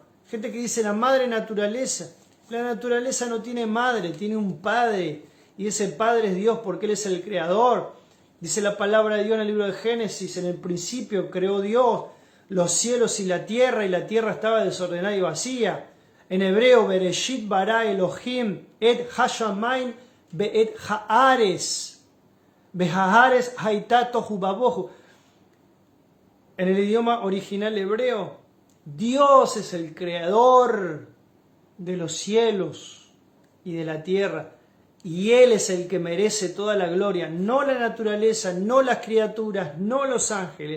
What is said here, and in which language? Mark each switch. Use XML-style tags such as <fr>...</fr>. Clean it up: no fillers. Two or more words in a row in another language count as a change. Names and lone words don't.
<es>Gente que dice la madre naturaleza. La naturaleza no tiene madre, tiene un padre. Y ese padre es Dios porque Él es el Creador. Dice la palabra de Dios en el libro de Génesis, en el principio creó Dios los cielos y la tierra estaba desordenada y vacía. En hebreo,</es> <he>בראשית ברא אלהים את השמים ואת הארץ. והארץ היתה תהו ובהו.</he> <es>En el idioma original hebreo, Dios es el creador de los cielos y de la tierra. Y Él es el que merece toda la gloria, no la naturaleza, no las criaturas, no los ángeles.</es>